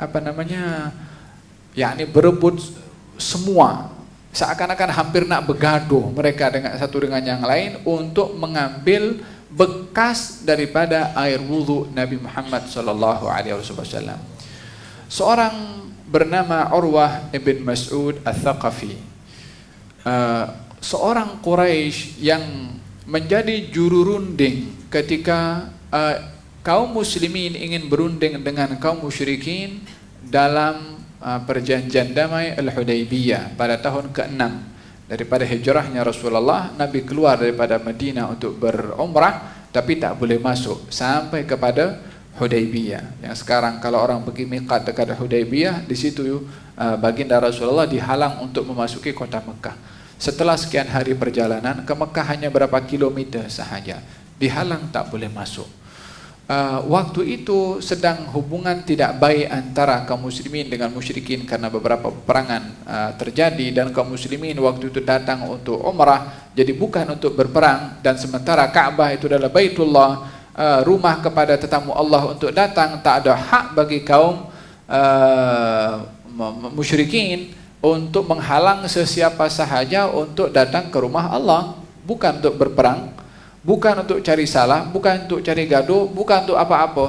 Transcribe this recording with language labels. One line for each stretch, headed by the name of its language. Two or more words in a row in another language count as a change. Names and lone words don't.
Malay: yakni berebut semua, seakan-akan hampir nak begaduh mereka dengan satu dengan yang lain untuk mengambil bekas daripada air wudu Nabi Muhammad
Arabic: صلى الله عليه وسلم.
Malay: Seorang bernama Urwah ibn Mas'ud al-Thaqafi, seorang Quraisy yang menjadi juru runding ketika kaum muslimin ingin berunding dengan kaum musyrikin dalam perjanjian damai Al-Hudaybiyah pada tahun ke-6 daripada hijrahnya Rasulullah. Nabi keluar daripada Madinah untuk berumrah, tapi tak boleh masuk sampai kepada Hudaybiyah. Yang sekarang kalau orang pergi miqat dekat Hudaybiyah, di situ baginda Rasulullah dihalang untuk memasuki kota Mekah. Setelah sekian hari perjalanan ke Mekah hanya berapa kilometer sahaja, dihalang, tak boleh masuk. Waktu itu sedang hubungan tidak baik antara kaum muslimin dengan musyrikin karena beberapa peperangan terjadi, dan kaum muslimin waktu itu datang untuk umrah, jadi bukan untuk berperang. Dan sementara Ka'bah itu adalah Baitullah, rumah kepada tetamu Allah untuk datang, tak ada hak bagi kaum musyrikin untuk menghalang sesiapa sahaja untuk datang ke rumah Allah, bukan untuk berperang, bukan untuk cari salah, bukan untuk cari gaduh, bukan untuk apa-apa.